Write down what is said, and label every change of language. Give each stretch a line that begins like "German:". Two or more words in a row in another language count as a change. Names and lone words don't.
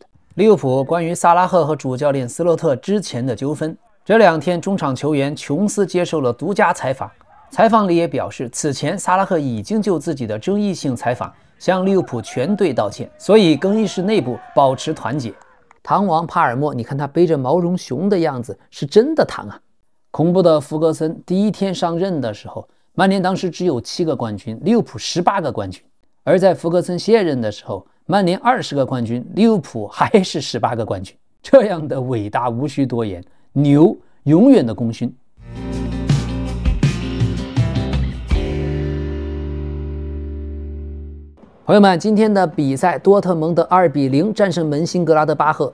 Chinese: 利物浦關於薩拉赫和主教練斯洛特之前的糾紛，這2天中場球員瓊斯接受了獨家採訪，採訪裡也表示，此前薩拉赫已經就自己的爭議性採訪向利物浦全隊道歉，所以更衣室內部保持團結。唐王帕尔默，你看他背着毛绒熊的樣子，是真的唐啊！恐怖的弗格森第一天上任的时候，曼联當時只有7個冠軍，利物浦18個冠軍；而在弗格森卸任的时候，曼聯20個冠軍，利物浦還是18個冠軍。這樣的偉大無需多言，牛永遠的功勳。朋友們，今天的比賽，多特蒙德2-0戰勝门興格拉德巴赫。